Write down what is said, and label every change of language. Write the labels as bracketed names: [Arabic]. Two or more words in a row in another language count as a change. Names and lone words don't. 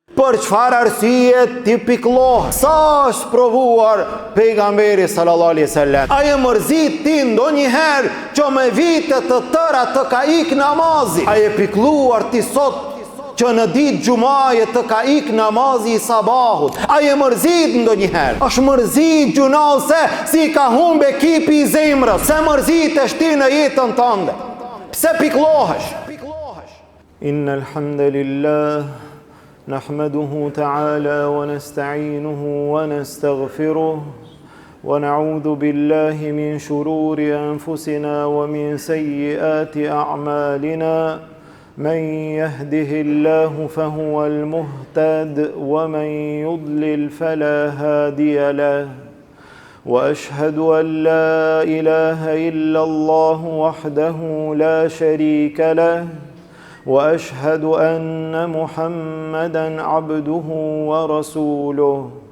[Albanian] Për çfarë arsye ti pikëllohesh? Sa është provuar pejgamberi [Arabic] صلى الله عليه وسلم? [Albanian] A je mërzit ti ndonjëherë që me vite të tëra të ka ik namazi? A je pikëlluar ti sot që në ditë gjumaje të ka ik namazi i sabahut? A je mërzit ndonjëherë? Është mërzit gjunall se si ka humbe ekipi i zemrës? Se mërzitesh ti në jetën tënde? Pse pikëllohesh? [Arabic] إن الحمد لله نحمده تعالى ونستعينه ونستغفره ونعوذ بالله من شرور أنفسنا ومن سيئات أعمالنا من يهده الله فهو المهتد ومن يضلل فلا هادي له وأشهد أن لا إله إلا الله وحده لا شريك له وأشهد أن محمدًا عبده ورسوله